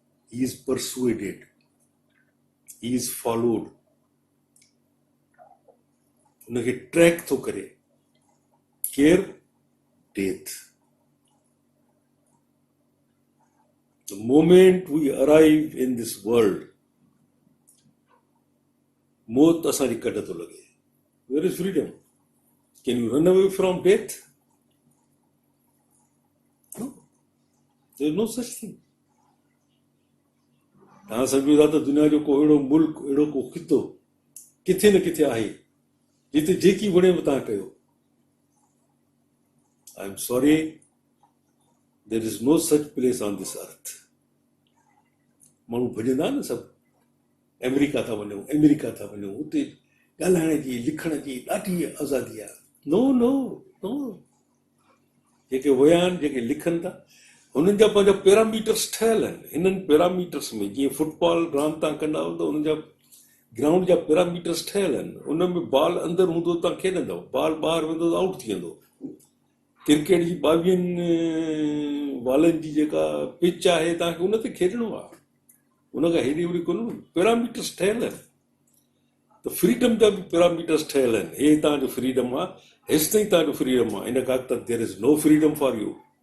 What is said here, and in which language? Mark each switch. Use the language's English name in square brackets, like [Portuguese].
[English] he is persuaded, he is followed, [Sindhi] उनखे track थो करे केर death. [English] The moment we arrive in this world, [Sindhi] मौत असांजी कढ थो लॻे. [English] Where is freedom? Can you run away from death? No. There is no such thing. [Sindhi] तव्हां सम्झो था त दुनिया जो को अहिड़ो मुल्क, अहिड़ो को खितो किथे न किथे आहे जिते जेकी वणेव तव्हां कयो. [English] I am sorry, there is no such place on this earth. [Sindhi] माण्हू भॼंदा न सभु, अमेरिका था वञूं, उते ॻाल्हाइण जी, लिखण जी ॾाढी आज़ादी आहे. [English] No no no. [Sindhi] जेके विया आहिनि, जेके लिखनि था, हुननि जा पंहिंजा पैरामीटर्स ठहियल आहिनि. हिननि पैरामीटर्स में जीअं फुटबॉल रांदि तव्हां कंदा आहियो त हुननि जा ग्राउंड जा पैरामीटर्स ठहियल आहिनि. उन में बॉल अंदरि हूंदो तव्हां खेॾंदव, बॉल ॿाहिरि वेंदो त आउट थी वेंदो. क्रिकेट जी 22 वालनि जी जेका पिच आहे तव्हांखे उन ते खेॾणो आहे. उनखां हेॾी वॾी कोन पैरामीटर्स ठहियल आहिनि. त फ्रीडम जा बि पैरामीटर्स ठहियल आहिनि. हे तव्हांजो फ्रीडम आहे, हेसि ताईं तव्हांजो फ्रीडम आहे. इन खां त [English] There is no freedom for you.